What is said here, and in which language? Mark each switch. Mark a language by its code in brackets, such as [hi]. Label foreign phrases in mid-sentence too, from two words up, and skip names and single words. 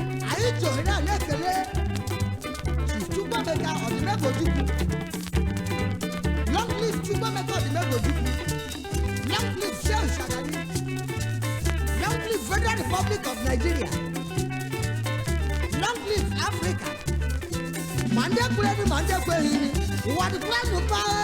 [ig] Anyị ji ohere a na-ekele Chukwuemeka Odimegojukwu. [en] Long list Chukwuemeka Odimegojukwu. Long live Shehu Shagari. Long live Federal Republic of Nigeria. Long live Africa. [ig] Ma ndị kwere elu, ma ndị ekweghị elu, ụwa dịkwa ndụ mma.